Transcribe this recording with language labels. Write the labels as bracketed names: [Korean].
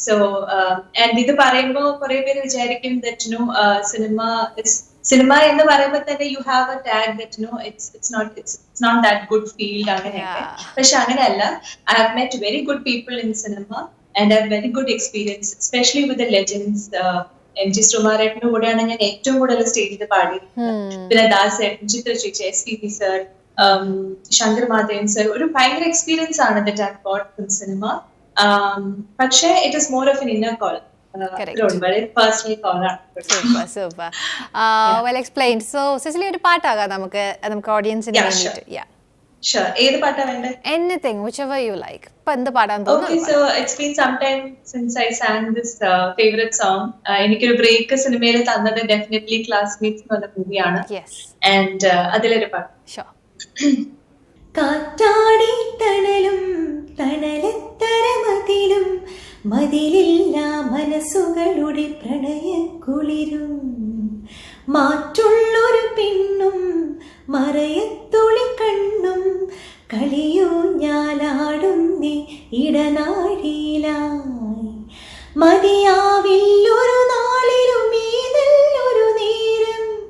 [English] So and [Malayalam] ഇത് പറയുമ്പോൾ കുറെ പേര് വിചാരിക്കും [English] that cinema [Malayalam] എന്ന് പറയുമ്പോൾ തന്നെ [English] you have a tag that it's not that good field [Malayalam] അങ്ങനെയൊക്കെ. പക്ഷെ അങ്ങനെയല്ല. [English] I have met very good people in cinema and I have very good experience, especially with the legends. [Malayalam] MG ശ്രീകുമാരേട്ടന്റെ കൂടെയാണ് ഞാൻ ഏറ്റവും കൂടുതൽ സ്റ്റേജിൽ പാടിയിരുന്നത്. പിന്നെ ദാസേട്ടൻ, ചിത്ര ചേച്ചി, SPB sir, Shankar Madhavan sir, ഒരു ഭയങ്കര എക്സ്പീരിയൻസ് ആണ് [English] that I've got from cinema. [Malayalam] പക്ഷേ [English] it is more of an inner call. [Malayalam] വളരെ പേഴ്സണൽ കോൾ ആണ്. [English] Super well explained. [Malayalam] So Cicily ഒരു പാട്ടാകാം നമുക്ക് ഓഡിയൻസിന് വേണ്ടിയിട്ട്. [English] Sure. [Malayalam] ഏത് പാട്ടാ വേണ്ടേ? [English] Anything, whichever you like. [Malayalam] ഇപ്പൊ എന്ത് പാടാൻ തോന്നുന്നു? [English] Okay, so it's been some time since I sang this favorite song. [Malayalam] എനിക്കൊരു ബ്രേക്ക് സിനിമയിൽ തന്നത് ഡെഫിനറ്റ്ലി ക്ലാസ്മേറ്റ്സ് എന്ന് പറഞ്ഞ മൂവിയാണ്. ആൻഡ് അതിലൊരു പാട്ട്. [English] Sure. [Malayalam] കാറ്റാടി തണലും തണലത്തരമതിലും മതിലില്ല മനസ്സുകളുടെ പ്രണയക്കുളിരും മാറ്റുള്ളൊരു പെണ്ണും മറയത്തുളി കണ്ണും കളിയൂഞ്ഞാലാടുന്നേ ഇടനാഴിയിലായി മതിയാവില്ലൊരു നാളിലും ഈതല്ലൊരു നേരം